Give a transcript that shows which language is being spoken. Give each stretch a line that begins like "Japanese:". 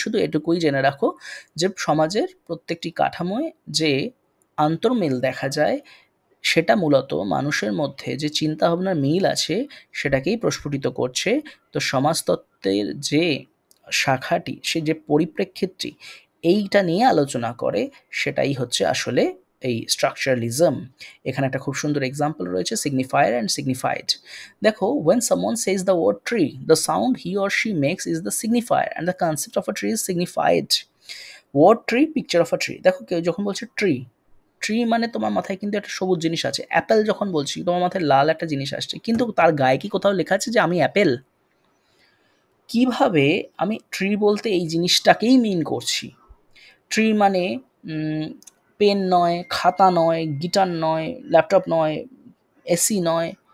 Bangla: শুধু এটুকুই জেনে রাখো যে সমাজের প্রত্যেকটি কাঠামোয় যে আন্তর্মিল দেখা যায় সেটা মূলত মানুষের মধ্যে যে চিন্তাভাবনার মিল আছে সেটাকেই প্রস্ফুটিত করছে। তো সমাজতত্ত্বের যে শাখাটি, সে যে পরিপ্রেক্ষিতটি এইটা নিয়ে আলোচনা করে, সেটাই হচ্ছে আসলে এই স্ট্রাকচারালিজম। এখানে একটা খুব সুন্দর এক্সাম্পল রয়েছে, সিগনিফায়ার অ্যান্ড সিগনিফাইড। দেখো
English: when someone says the word tree, the sound he or she makes is the signifier and the concept of a tree is signified. word tree, picture of a tree।
Bangla: দেখো কেউ যখন বলছে tree, tree মানে তোমার মাথায় কিন্তু একটা সবুজ জিনিস আছে। অ্যাপেল যখন বলছি তোমার মাথায় লাল একটা জিনিস আসছে, কিন্তু তার গায়ে কি কোথাও লেখা আছে যে আমি অ্যাপেল? কিভাবে আমি ট্রি বলতে এই জিনিসটাকেই মিন করছি? ট্রি মানে পেন নয়, খাতা নয়, গিটার নয়, ল্যাপটপ নয়, এসি নয়।